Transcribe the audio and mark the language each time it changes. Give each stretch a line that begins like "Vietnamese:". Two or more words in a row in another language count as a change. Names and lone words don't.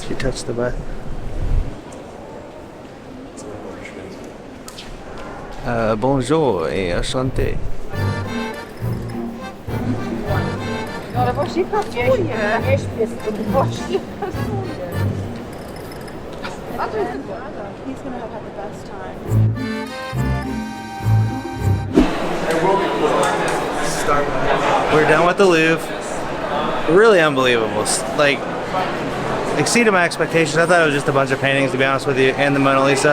English: She touched the butt.
French: Bonjour et enchanté.
Polish: Ale właśnie pasuje. Nie śpię, właśnie pasuje.
English: He's gonna have had the best time. We're done with the Louvre. Really unbelievable. Like, exceeded my expectations. I thought it was just a bunch of paintings, to be honest with you, and the Mona Lisa.